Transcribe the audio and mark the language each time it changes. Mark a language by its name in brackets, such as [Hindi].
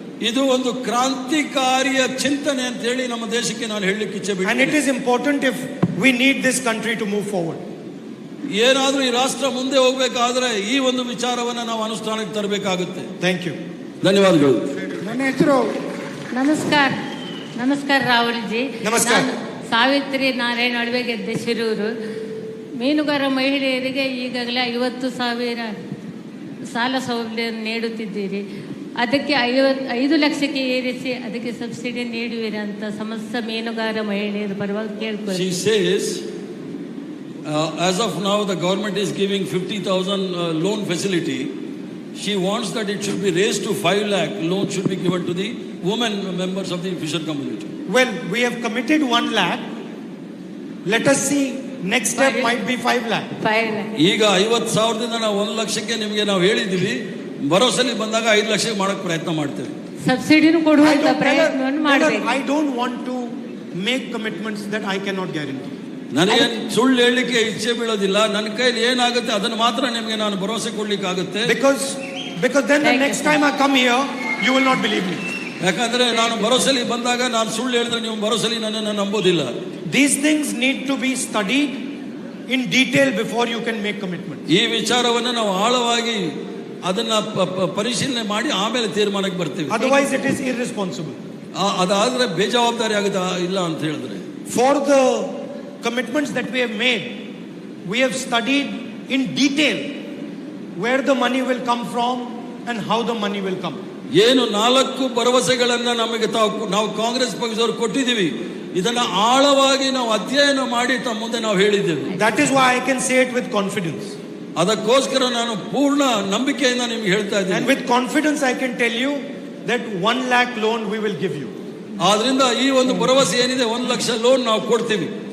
[Kannada] ಇದು ಒಂದು ಕ್ರಾಂತಿಕಾರಿಯ ಚಿಂತನೆ ಅಂತ ಹೇಳಿ ನಮ್ಮ ದೇಶಕ್ಕೆ ನಾನು ಹೇಳಲಿಕ್ಕೆ ಇಚ್ಛೆ ಬಿಡ್ತೀನಿ. [English] And it is important if we need this country to move forward. [Kannada] ಏನಾದ್ರೂ ಈ ರಾಷ್ಟ್ರ ಮುಂದೆ ಹೋಗ್ಬೇಕಾದ್ರೆ ಈ ಒಂದು ವಿಚಾರವನ್ನ ನಾವು ಅನುಷ್ಠಾನಕ್ಕೆ ತರಬೇಕಾಗುತ್ತೆ. [English] Thank you. [Kannada] ಧನ್ಯವಾದಗಳು. ನನ್ನ ಹೆಸರು ನಮಸ್ಕಾರ ರಾಹುಲ್ ಜಿ. ನಮಸ್ಕಾರ. ಸಾವಿತ್ರಿ ನಾರಾಯಣ ಅಡವೆಗೆದ್ದೆ ಶಿರೂರು. ಮೀನುಗಾರ ಮಹಿಳೆಯರಿಗೆ ಈಗಾಗಲೇ 50,000 ಸಾಲ ಸೌಲಭ್ಯ ನೀಡುತ್ತಿದ್ದೀರಿ. ಅದಕ್ಕೆ 5 ಲಕ್ಷಕ್ಕೆ ಏರಿಸಿ ಅದಕ್ಕೆ ಸಬ್ಸಿಡಿ ನೀಡುವಿರ ಅಂತ ಸಮಸ್ತ ಮೀನುಗಾರ ಮಹಿಳೆಯರ ಪರವಾಗಿ ಕೇಳ್ಕೊಳ್ಳಿ. [English] She says, as of now the government is giving 50,000 loan facility. She wants that it should be raised to 5 lakh. Loan should be given to the women members of the fisher community. Well, we have committed 1 lakh. Let us see. Next step might be 5 lakh. 5 lakh. [Kannada] ಈಗ 50,000ದಿಂದ ನಾವು 1 ಲಕ್ಷಕ್ಕೆ ನಿಮಗೆ ನಾವು ಹೇಳಿದ್ದೀವಿ. ಭರೋಸೆಲಿ ಬಂದಾಗ 5 ಲಕ್ಷಕ್ಕೆ ಮಾಡಕ್ಕೆ ಪ್ರಯತ್ನ ಮಾಡ್ತೇವೆ. ಸಬ್ಸಿಡಿನೂ ಕೊಡುವಂತ ಪ್ರಯತ್ನವನ್ನು ಮಾಡಬೇಕು. [English] I don't want to make commitments that I cannot guarantee. [Kannada] ನನಗೆ ಸುಳ್ಳು ಹೇಳಲಿಕ್ಕೆ ಇಚ್ಛೆ ಬೀಳೋದಿಲ್ಲ. ನನ್ನ ಕೈಲಿ ಏನಾಗುತ್ತೆ ಅದನ್ನು ಮಾತ್ರ ನಿಮಗೆ ನಾನು ಭರವಸೆ ಕೊಡ್ಲಿಕ್ಕೆ ಆಗುತ್ತೆ. [English] Because then the next time I come here you will not believe me. [Kannada] ಯಾಕಂದ್ರೆ ನಾನು ಭರೋಸೆಲಿ ಬಂದಾಗ ನಾನು ಸುಳ್ಳು ಹೇಳಿದ್ರೆ ನೀವು ಭರೋಸೆಲಿ ನನ್ನನ್ನು ನಂಬೋದಿಲ್ಲ. [English] These things need to be studied in detail before you can make commitments. [Kannada] ಈ ವಿಚಾರವನ್ನು ನಾವು ಆಳವಾಗಿ ಅದನ್ನ ಪರಿಶೀಲನೆ ಮಾಡಿ ಆಮೇಲೆ ತೀರ್ಮಾನಕ್ಕೆ ಬರ್ತೀವಿ. [English] Otherwise it is irresponsible. [Kannada] ಅದಾದ್ರೆ ಬೇಜವಾಬ್ದಾರಿ ಆಗುತ್ತಾ ಇಲ್ಲ ಅಂತ ಹೇಳಿದ್ರೆ. [English] For the commitments that we have made, we have studied in detail where the money will come from and how the money will come. [Kannada] ಏನು 4 ಭರವಸೆಗಳನ್ನ ನಮಗೆ ನಾವು ಕಾಂಗ್ರೆಸ್ ಪಕ್ಷದವರು ಕೊಟ್ಟಿದ್ದೀವಿ. ಇದನ್ನ ಆಳವಾಗಿ ನಾವು ಅಧ್ಯಯನ ಮಾಡಿ ತಮ್ಮ ಮುಂದೆ ನಾವು ಹೇಳಿದ್ದೇವೆ. [English] That is why I can say it with confidence. [Kannada] ಅದಕ್ಕೋಸ್ಕರ ನಾನು ಪೂರ್ಣ ನಂಬಿಕೆಯಿಂದ ನಿಮಗೆ ಹೇಳ್ತಾ ಇದ್ದೀನಿ. [English] And with confidence I can tell you that 1 lakh loan we will give you. [Kannada] ಆದ್ರಿಂದ ಈ ಒಂದು ಭರವಸೆ ಏನಿದೆ 1 ಲಕ್ಷ ಲೋನ್ ನಾವು ಕೊಡ್ತೀವಿ.